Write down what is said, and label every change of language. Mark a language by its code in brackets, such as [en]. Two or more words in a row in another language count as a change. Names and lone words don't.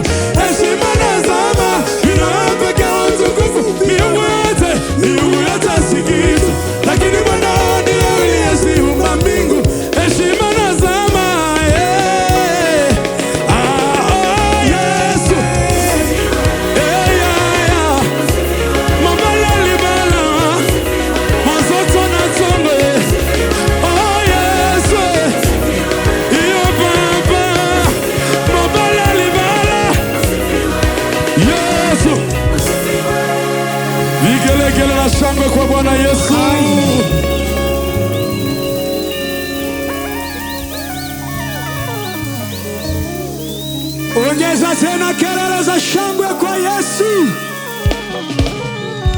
[sw] Heshima na zama vinawapeka utukufu. Miungu yote sikizi, lakini Bwana ndiye aliyeziumba mbingu. Heshima na zama, yeah. Oh, Yesu. [en] Yeah, yeah, yeah. [ln] Mobala libala. Mazoto na tongo, eh. [sw] Oh, Yesu. Iyo Baba. [ln] Mobala libala. [sw] Yesu. Vigelegele na shangwe kwa Bwana Yesu. Ongeza tena kelele za shangwe kwa Yesu.